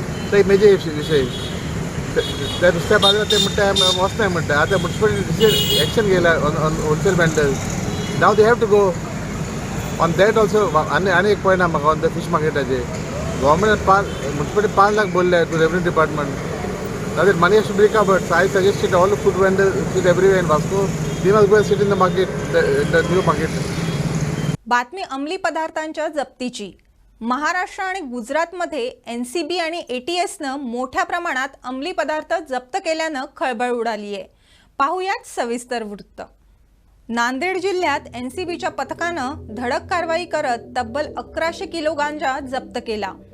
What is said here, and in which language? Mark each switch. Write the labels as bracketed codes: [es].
[kok] तो एक मेजर विशय त्या नुस्त्या बाजारात ते म्हणटा वचनाय म्हणटा आतां म्युन्सिपालिटी एक्शन घेयला on wholesale vendors now [en] they have to go on that also [kok] आनी एक पॉयंट आहा म्हाका ऑन द फीश मार्केटाचेर गव्हर्मेंट म्युन्सिपालिटी 5 लाख बोल्ले to revenue department [en] that money has to be recovered. So I suggested all the food vendors sit everywhere in Vasco. They must go and sit in the market, the new market. [mr] बातमी अंमली पदार्थांच्या जप्तीची. महाराष्ट्र आणि गुजरातमध्ये NCB आणि ATSनं मोठ्या प्रमाणात अंमली पदार्थ जप्त केल्यानं खळबळ उडाली आहे. पाहुयात सविस्तर वृत्त. नांदेड जिल्ह्यात NCBच्या पथकानं धडक कारवाई करत तब्बल 1100 किलो गांजा जप्त केला.